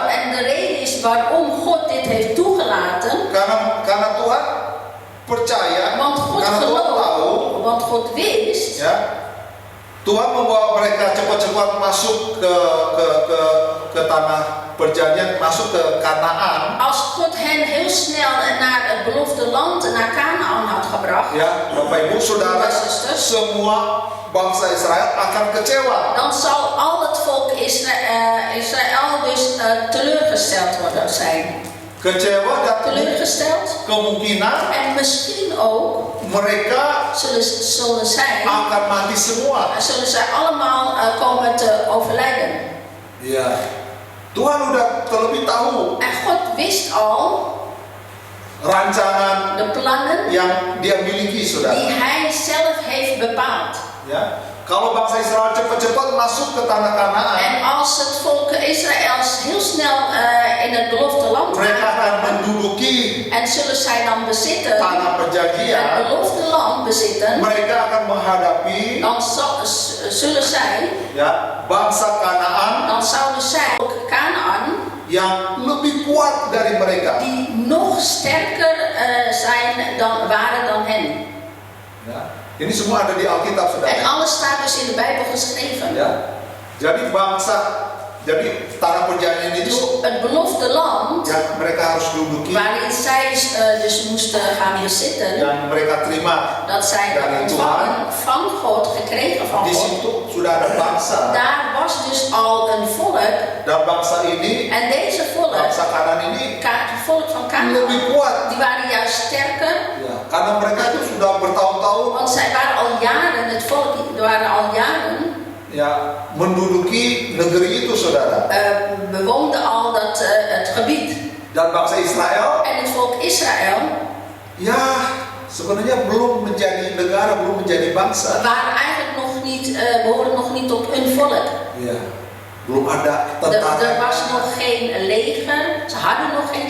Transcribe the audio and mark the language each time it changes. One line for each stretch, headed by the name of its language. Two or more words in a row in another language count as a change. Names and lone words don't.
Dutch: En de reden is waarom God dit heeft toegelaten.
Indonesian: Karena Tuhan percaya,
Dutch: Want God
Indonesian: karena Tuhan tahu,
Dutch: gelooft, want God wist.
Indonesian: ya, Tuhan membawa mereka cepat-cepat masuk ke tanah perjanjian, masuk ke Kanaan.
Dutch: Als God hen heel snel naar het beloofde land, naar Kanaan had gebracht,
Indonesian: Ya, Bapak Ibu Saudara, semua bangsa Israel akan kecewa.
Dutch: dan zal al het volk Israël dus teleurgesteld zijn.
Indonesian: Kecewa dan
Dutch: Teleurgesteld
Indonesian: kemungkinan
Dutch: en misschien ook
Indonesian: mereka
Dutch: zullen zij allemaal komen te overlijden.
Indonesian: Ya, Tuhan udah terlebih tahu
Dutch: En God wist al
Indonesian: rancangan
Dutch: de plannen
Indonesian: yang dia miliki, saudara.
Dutch: die hij zelf heeft bepaald.
Indonesian: Ya, kalau bangsa Israel cepat-cepat masuk ke tanah Kanaan,
Dutch: En als het volk Israëls heel snel in het beloofde land
Indonesian: mereka akan
Dutch: gaat
Indonesian: menduduki
Dutch: en zullen zij dan bezitten,
Indonesian: tanah
Dutch: het
Indonesian: perjanjian,
Dutch: beloofde land bezitten,
Indonesian: mereka akan menghadapi
Dutch: dan zullen zij,
Indonesian: ya bangsa Kanaan
Dutch: dan zouden zij ook Kanaan,
Indonesian: yang lebih kuat dari mereka.
Dutch: die nog sterker waren dan hen.
Indonesian: Ya, ini semua ada di Alkitab,
Dutch: En
Indonesian: saudara.
Dutch: alles staat dus in de Bijbel geschreven.
Indonesian: Ya, jadi bangsa Jadi tanah perjanjian
Dutch: Dus
Indonesian: itu
Dutch: het beloofde land,
Indonesian: yang mereka harus duduki,
Dutch: waarin zij dus moesten gaan weer zitten,
Indonesian: yang mereka terima,
Dutch: dat zij
Indonesian: Dari
Dutch: ontvangen van God, gekregen van
Indonesian: di
Dutch: God.
Indonesian: situ sudah ada bangsa.
Dutch: Daar was dus al een volk.
Indonesian: Dan bangsa ini,
Dutch: En deze volk,
Indonesian: bangsa Kanan ini
Dutch: het volk van Canaan,
Indonesian: lebih kuat.
Dutch: die waren juist sterker.
Indonesian: Ya, karena mereka itu sudah bertahun-tahun
Dutch: Want zij waren al jaren, het volk waren al jaren,
Indonesian: ya menduduki negeri itu, saudara.
Dutch: bewoonden al het gebied.
Indonesian: Dan bangsa Israel,
Dutch: En het volk Israël
Indonesian: ya sebenarnya belum menjadi negara, belum menjadi bangsa.
Dutch: waren eigenlijk nog niet, behoorden nog niet tot een volk.
Indonesian: Ya, belum ada
Dutch: Er
Indonesian: tentara,
Dutch: was nog geen leger, ze hadden nog geen